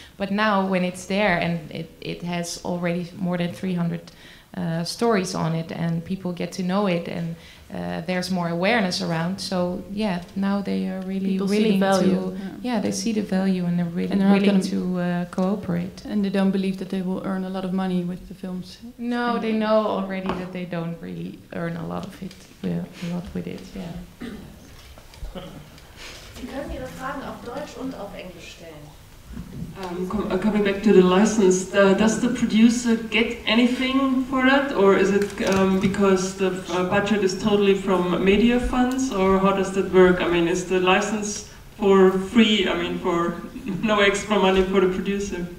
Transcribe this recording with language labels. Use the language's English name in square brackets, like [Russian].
[English] But now when it's there and it has already more than 300 stories on it, and people get to know it, and there's more awareness around. So yeah, now they are really willing to. Yeah, they see the value, and they're really willing to cooperate. And they don't believe that they will earn a lot of money with the films. No, they know already that they don't really earn a lot of it. A lot with it. Yeah. [German] Sie können Ihre Fragen auf Deutsch und auf Englisch stellen. [English] Coming back to the license, does the producer get anything for that, or is it because the budget is totally from Mediafonds, or how does that work? I mean, is the license for free. I mean, for no extra money for the producer.